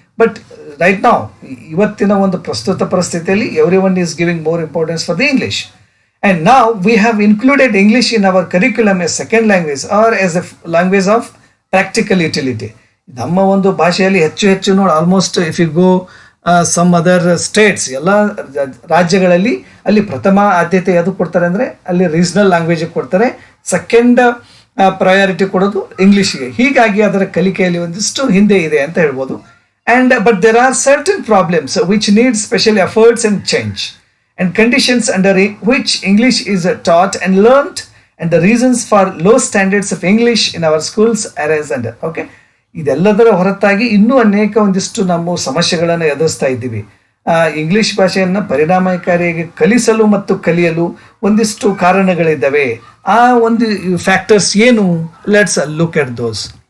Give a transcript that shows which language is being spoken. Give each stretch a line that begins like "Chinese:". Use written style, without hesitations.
English: but right
Kannada: ನಾವು ಇವತ್ತಿನ ಒಂದು ಪ್ರಸ್ತುತ ಪರಿಸ್ಥಿತಿಯಲ್ಲಿ
English: Everyone is giving more importance for the English. And now we have included English in our curriculum as second language or as a language of practical utility.
Kannada: ನಮ್ಮ ಒಂದು ಭಾಷೆಯಲ್ಲಿ ಹೆಚ್ಚು ನೋಡಿ almost
English: if you go some other states,
Kannada: ಎಲ್ಲ ರಾಜ್ಯಗಳಲ್ಲಿ ಅಲ್ಲಿ ಪ್ರಥಮ ಆದ್ಯತೆ ಯಾವುದು ಕೊಡ್ತಾರೆ ಅಂದರೆ ಅಲ್ಲಿ ರೀಜನಲ್ ಲ್ಯಾಂಗ್ವೇಜಿಗೆ ಕೊಡ್ತಾರೆ, ಸೆಕೆಂಡ್ ಪ್ರಯಾರಿಟಿ ಕೊಡೋದು ಇಂಗ್ಲೀಷ್ಗೆ. ಹೀಗಾಗಿ ಅದರ ಕಲಿಕೆಯಲ್ಲಿ ಒಂದಿಷ್ಟು ಹಿಂದೆ ಇದೆ ಅಂತ ಹೇಳ್ಬೋದು.
English: And but there are certain problems which need special efforts and change. and conditions under which English is taught and learned, and the reasons for low standards of English in our schools arise under.
Kannada: Okay, ಇದೆಲ್ಲದರ ಹೊರತಾಗಿ ಇನ್ನೂ ಅನೇಕ ಒಂದಿಷ್ಟು ನಾವು ಸಮಸ್ಯೆಗಳನ್ನು ಎದುರಿಸ್ತಾ ಇದ್ದೀವಿ. English ಭಾಷೆಯನ್ನು ಪರಿಣಾಮಕಾರಿಯಾಗಿ ಕಲಿಸಲು ಮತ್ತು ಕಲಿಯಲು ಒಂದಿಷ್ಟು ಕಾರಣಗಳಿದ್ದಾವೆ. ಆ ಒಂದು ಫ್ಯಾಕ್ಟರ್ಸ್ ಏನು?
English: Let's look at those.